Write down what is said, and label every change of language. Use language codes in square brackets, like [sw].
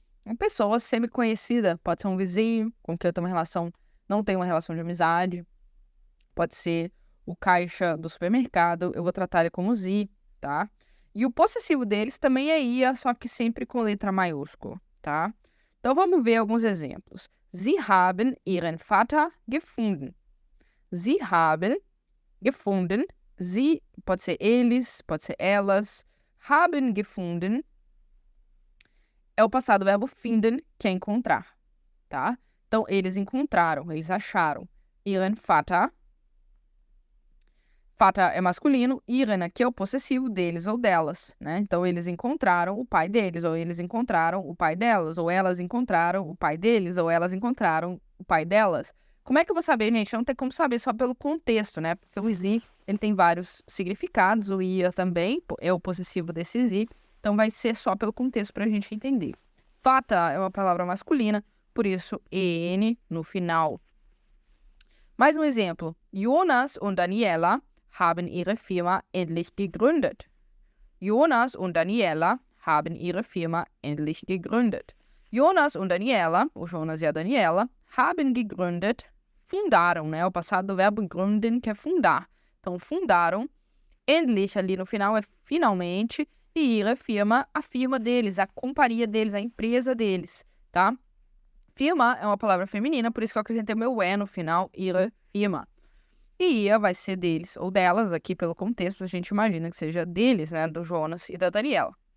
[pt] Uma pessoa semi-conhecida, pode ser um vizinho com quem eu tenho não tenho uma relação de amizade. Pode ser o caixa do supermercado, eu vou tratar ele como sie, tá? E o possessivo deles também é ia, só que sempre com letra maiúscula, tá? Então vamos ver alguns exemplos. [de] Sie haben ihren Vater gefunden. Sie haben gefunden. [pt] Sie pode ser eles, pode ser elas. Haben gefunden é o passado verbo finden, que é encontrar, tá? Então, eles encontraram, eles acharam. [de] Ihren Vater. [pt] Vater é masculino, ihren aqui é o possessivo deles ou delas, né? Então, eles encontraram o pai deles, ou eles encontraram o pai delas, ou elas encontraram o pai deles, ou elas encontraram o pai delas. Como é que eu vou saber, gente? Não tem como saber só pelo contexto, né? Porque o sie, ele tem vários significados, o ia também é o possessivo desse sie, então vai ser só pelo contexto para a gente entender. Vater é uma palavra masculina, por isso en no final. Mais um exemplo. [de] Jonas und Daniela haben ihre Firma endlich gegründet. Jonas und Daniela haben ihre Firma endlich gegründet. [pt] Jonas und Daniela, o Jonas e a Daniela, [de] haben gegründet, [pt] fundaram, né? O passado do verbo gründen, que é fundar. Então, fundaram. Endlich, ali no final, é finalmente. E [de] ihre Firma, [pt] a firma deles, a companhia deles, a empresa deles, tá? Firma é uma palavra feminina, por isso que eu acrescentei o meu E no final, [de] ihre Firma. [pt] E ia vai ser deles ou delas, aqui pelo contexto, a gente imagina que seja deles, né, do Jonas e da Daniela.